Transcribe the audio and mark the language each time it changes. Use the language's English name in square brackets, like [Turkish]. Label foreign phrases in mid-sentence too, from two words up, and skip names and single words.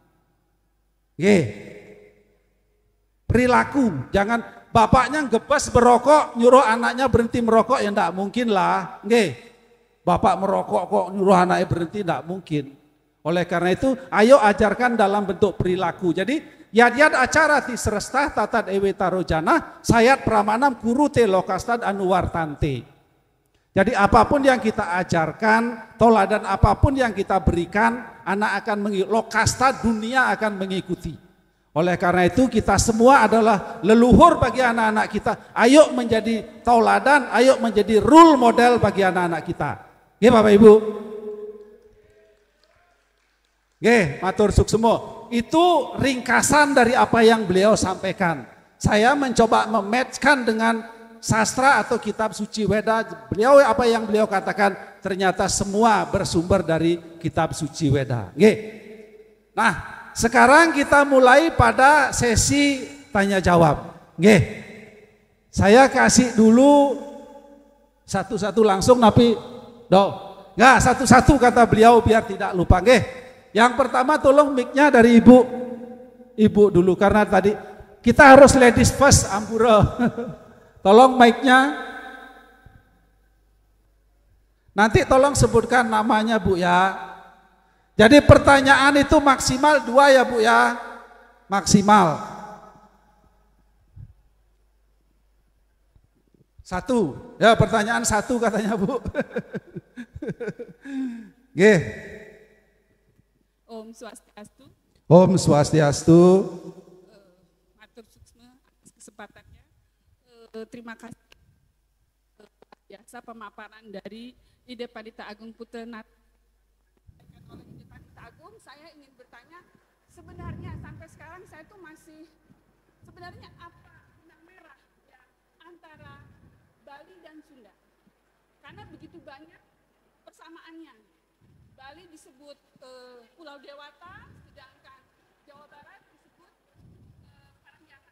[Indonesian] Perilaku. Jangan bapaknya ngebas berokok, nyuruh anaknya berhenti merokok, ya enggak mungkin lah. Bapak merokok kok nyuruh anaknya berhenti, tidak mungkin. Oleh karena itu, ayo ajarkan dalam bentuk perilaku. [Sanskrit] Jadi Yad acara ti serestah tatad ewe tarojana sayat pramanam kuru te lokastad anuwartante. [Indonesian] Jadi apapun yang kita ajarkan, toladan apapun yang kita berikan, anak akan mengikuti, lokasta dunia akan mengikuti. Oleh karena itu kita semua adalah leluhur bagi anak-anak kita. Ayo menjadi tauladan, ayo menjadi [English] role model [Indonesian] bagi anak-anak kita. Oke Bapak Ibu. Oke, [Balinese] matur suksemo. [Indonesian] Itu ringkasan dari apa yang beliau sampaikan. Saya mencoba mematchkan dengan sastra atau kitab suci Weda. Beliau apa yang beliau katakan ternyata semua bersumber dari kitab suci Weda. Oke. Nah, sekarang kita mulai pada sesi tanya jawab. Oke. Saya kasih dulu satu-satu langsung tapi enggak satu-satu kata beliau biar tidak lupa. Oke. Yang pertama tolong mic-nya dari Ibu. Ibu dulu karena tadi kita harus [English] ladies first [Indonesian] Ampura. Tolong mic-nya. Nanti tolong sebutkan namanya Bu ya. Jadi pertanyaan itu maksimal 2 ya Bu ya. Maksimal. 1. Ya pertanyaan 1 katanya Bu. Nggih. [Sanskrit] Om Swastiastu. Om Swastiastu. [Balinese] Matur suksma [Indonesian] atas kesempatannya. Terima kasih biasa pemaparan dari Ide Pandita Agung Putra Nat. Oleh Ide Pandita Agung, saya ingin bertanya sebenarnya sampai sekarang saya tuh masih sebenarnya apa benang merah ya antara Bali dan Sunda? Karena begitu banyak persamaannya. Bali disebut Pulau Dewata, sedangkan Jawa Barat disebut Parahyangan.